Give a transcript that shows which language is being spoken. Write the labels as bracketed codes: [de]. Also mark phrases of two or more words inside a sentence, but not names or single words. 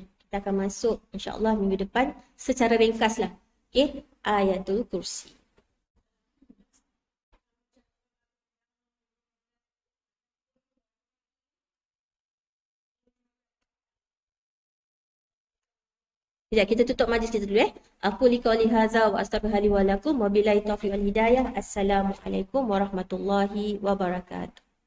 [ms] Kita akan masuk insyaAllah minggu depan secara ringkas lah. Okay, Ayatul Kursi. Sekejap, kita tutup majlis kita dulu . [ar] أقول قولي هذا وأستغفر الله ولكم وبالله التوفيق والهداية. السلام عليكم ورحمة الله وبركاته.